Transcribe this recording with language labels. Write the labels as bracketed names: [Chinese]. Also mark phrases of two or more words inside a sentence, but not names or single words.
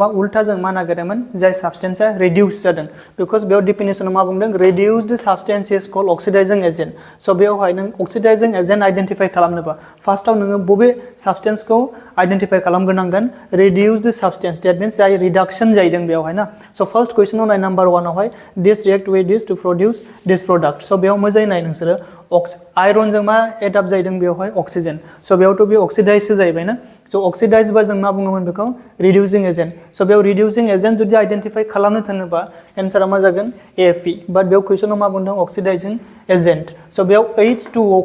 [Bodo] उल्था जों मा नागिरोमोन जाय साबस्टेन्सआ रिडिउस जादों बिकज बेयाव डिफिनेसनाव मा बुंदों [English] reduced substance is called oxidizing agent [Bodo] स' बेवहाय नों [English] oxidizing agent identify [Bodo] खालामनोबा फार्स्टआव नोङो बबे साबस्टेन्सखौ आइडेन्टिफाइ खालामग्रोनांगोन [English] reduced substance that means [Bodo] जाय रिडक्शन जाहैदों बेवहाय ना स' [English] first question [Bodo] नाय नाम्बार 1 आवहाय [English] this react with this to produce this product [Bodo] स' बेयाव मोजाङै नाय नोंसोरो आयरनजों मा एड अप जाहैदों बेवहाय अक्सिजेन स' बेयावथ' बे अक्सिडाइजसो जाहैबाय ना स' अक्सिडाइज बा जों मा बुङोमोन बेखौ [English] reducing agent [Bodo] स' बेयाव [English] reducing agent [Bodo] जुदि आइडेन्टिफाइ खालामनो थाङोबा एन्सारा मा जागोन Fe बाट बेयाव कुइसनाव मा बुंदों [English] oxidizing agent [Bodo] स' बेयाव H2O